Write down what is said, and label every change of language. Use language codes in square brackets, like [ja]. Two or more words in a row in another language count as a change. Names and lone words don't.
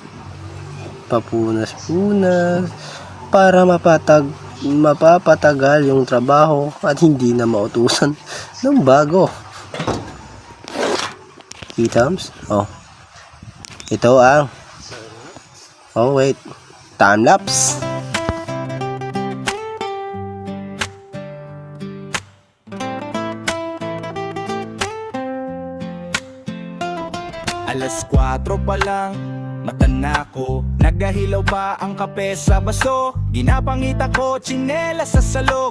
[tl] Papunas-punas para mapapatagal yung trabaho at hindi na mautusan ng bago. Kitams? Oh. Ito ang wait. [en] Time lapse. [tl] Alas 4 pa lang, mata na ko. [hil] Nagahilaw pa ang kape sa baso. Ginapangita ko, tsinela sa salog.